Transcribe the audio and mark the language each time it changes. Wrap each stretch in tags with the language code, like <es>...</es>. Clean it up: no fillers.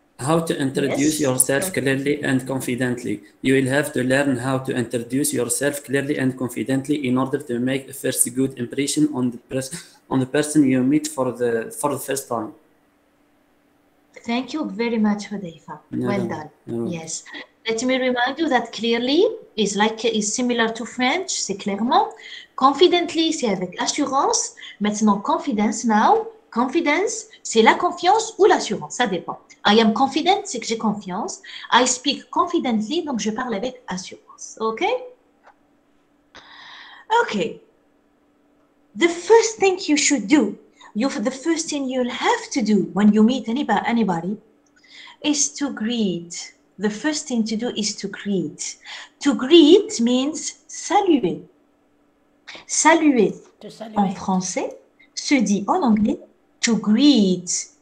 <en>How to introduce yourself clearly and confidently. You will have to learn how to introduce yourself clearly and confidently in order to make a first good impression on the person you meet for the first time. Thank you very much, Hudayfa. Well done. Yes. Let me remind you that clearly is similar to French,</en> <fr>c'est clairement. Confidently, c'est avec assurance. Maintenant,</fr> <en>confidence now.</en> <fr>Confidence, c'est la confiance ou l'assurance, ça dépend.</fr> <en>I am confident,</en> <fr>c'est que j'ai confiance.</fr> <en>I speak confidently,</en> <fr>donc je parle avec assurance.</fr> <en>OK? OK. The first thing you should do, the first thing you'll have to do when you meet anybody is to greet. The first thing to do is to greet. To greet means saluer.</en> <fr>Saluer, en français se dit en anglais to greet.</fr>